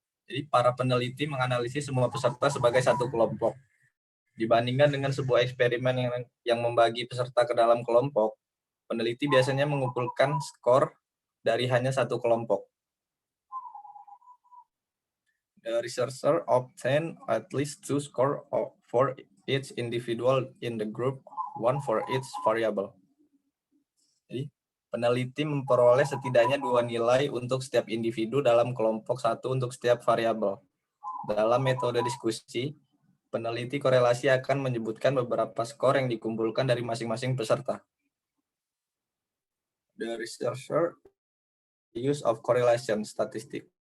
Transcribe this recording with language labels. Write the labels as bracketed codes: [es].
[id] Jadi para peneliti menganalisis semua peserta sebagai satu kelompok. Dibandingkan dengan sebuah eksperimen yang membagi peserta ke dalam kelompok, peneliti biasanya mengumpulkan skor dari hanya satu kelompok. [en] The researcher obtain at least two scores for each individual in the group, one for each variable. [id] Jadi, peneliti memperoleh setidaknya 2 nilai untuk setiap individu dalam kelompok satu untuk setiap variabel. Dalam metode diskusi, peneliti korelasi akan menyebutkan beberapa skor yang dikumpulkan dari masing-masing peserta. [en] The researcher use of correlation statistic.